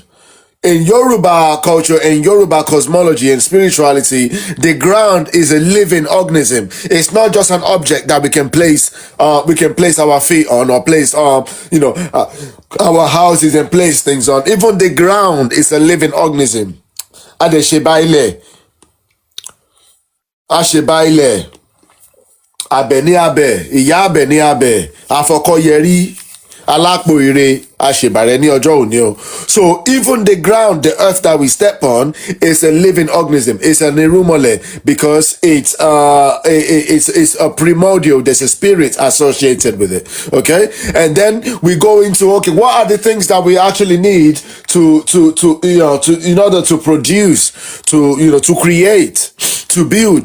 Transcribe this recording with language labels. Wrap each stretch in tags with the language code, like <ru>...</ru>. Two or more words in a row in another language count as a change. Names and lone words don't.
<en>In Yoruba culture, in Yoruba cosmology and spirituality, the ground is a living organism. It's not just an object that we can place our feet on or place our houses and place things on. Even the ground is a living organism.</en> <yo>Adeshebaile, Ashebaile, Abeni Abe, Iya Abeni Abe, Afokoyeri, Alakpo Ire, Ashebare ni ọjọ́ òní o.</yo> <en>So even the ground, the earth that we step on, is a living organism. It's an irumole because it's a primordial. There's a spirit associated with it. Okay, and then we go into what are the things that we actually need to in order to produce, to create, to build.</en>